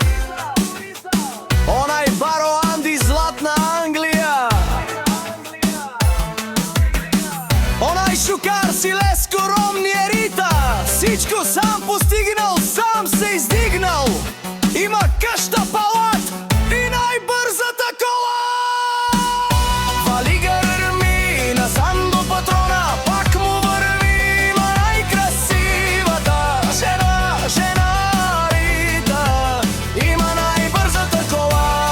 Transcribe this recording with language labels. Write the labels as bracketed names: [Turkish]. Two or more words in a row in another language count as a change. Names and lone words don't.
[Romany] Онай баро Анди, златна Англия. Онай шукар си Леско, Ромни е Рита. [Bulgarian] Всичко сам постигнал, сам се издигнал. Има къща, палат и най-бързата кола. Вали гърми на Сандо патрона, пак му върви. Жена Рита има най-бързата кола.